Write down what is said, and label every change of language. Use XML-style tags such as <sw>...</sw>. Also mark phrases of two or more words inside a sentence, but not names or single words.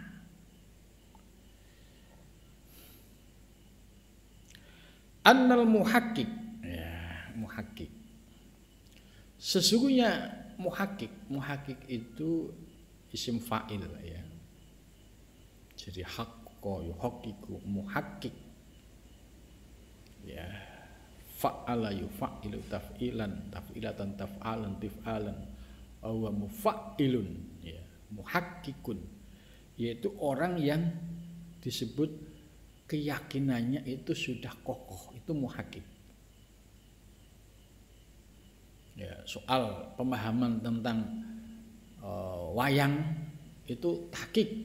<ar>إنّ المحقق، محقق.</ar> <id>Sesungguhnya muhakkik itu</id> <ar>اسم فاعل</ar> <id>Jadi</id> <ar>حقّق يحقّق محقّق. فعّل يفعّل تفعيلا، تفعلة تفعالا تفعالا، ومفعّل محقّق,</ar> <id>yaitu orang yang disebut keyakinannya itu sudah kokoh, itu muhakkik. Soal pemahaman tentang wayang itu tahqiq.</id>